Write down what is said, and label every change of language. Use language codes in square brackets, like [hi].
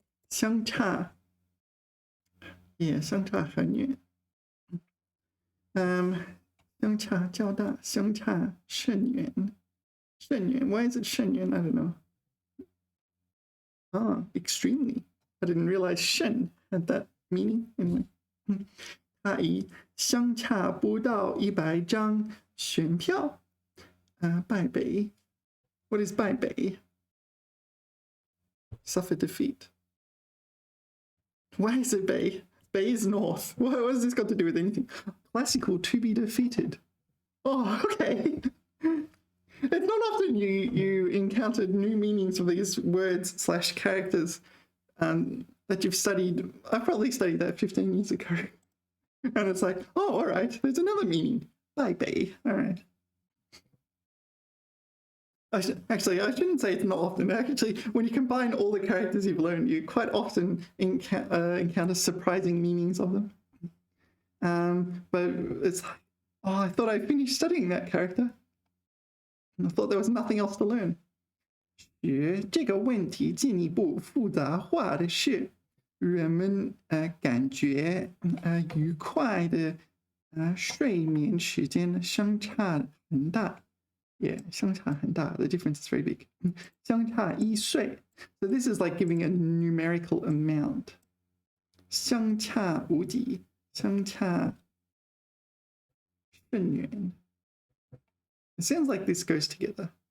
[zh] 相差.Yeah, 相差很远. 相差较大, 相差甚远. [en] 甚远, why is it 甚远? I don't know. Extremely. I didn't realize 甚 had that meaning. Anyway. [zh] 他以相差不到100张选票败北. [en] What is 败北? Suffer defeat. Why is it 北?北 is north. What has this got to do with anything? Classical, to be defeated. Oh, okay. It's not often you encountered new meanings of these words / characters that you've studied. I probably studied that 15 years ago. And it's like, oh, all right, there's another meaning. 败北.All right. I shouldn't say it's not often. Actually, when you combine all the characters you've learned, you quite often encounter surprising meanings of them. But it's like, oh, I thought I finished studying that character. I thought there was nothing else to learn. [zh] 学这个问题进一步复杂化的是，人们感觉愉快的睡眠时间相差很大。 Yeah, 相差很大. [en] The difference is very big. [zh] 相差1岁. [en] So this is like giving a numerical amount. [zh] 相差无几. [en] 相差甚远. It sounds like this goes together.